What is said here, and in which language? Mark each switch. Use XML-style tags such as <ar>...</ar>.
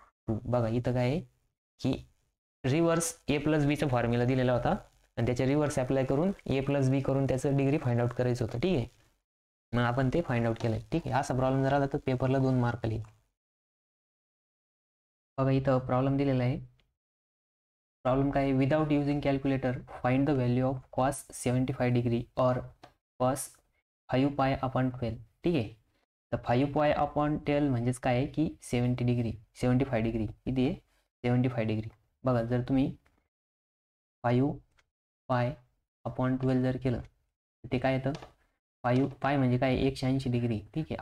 <mr>बघा इथं काय आहे की रिव्हर्स ए प्लस बीचा फॉर्म्युला दिलेला होता आणि त्याच्या रिव्हर्स अप्लाय करून ए प्लस बी करून त्याचं डिग्री फाइंड आउट करायचं होतं. ठीक आहे. मग आपण ते फाइंड आउट केलंय. ठीक आहे. असा प्रॉब्लेम जर आला तर पेपरला 2 मार्क लिहिल. बघा इथं प्रॉब्लेम दिलेला आहे. प्रॉब्लेम काय?</mr> <en>Without using calculator find the value of cos 75 degree और cos 5π/12.</en> <mr>ठीक आहे. तर 5π/12 म्हणजेच काय आहे की 75 डिग्री किती आहे? 75 डिग्री. बघा जर तुम्ही 5π/12 जर केलं तर ते काय येतं? 5π म्हणजे काय? 180 डिग्री. ठीक आहे.</mr>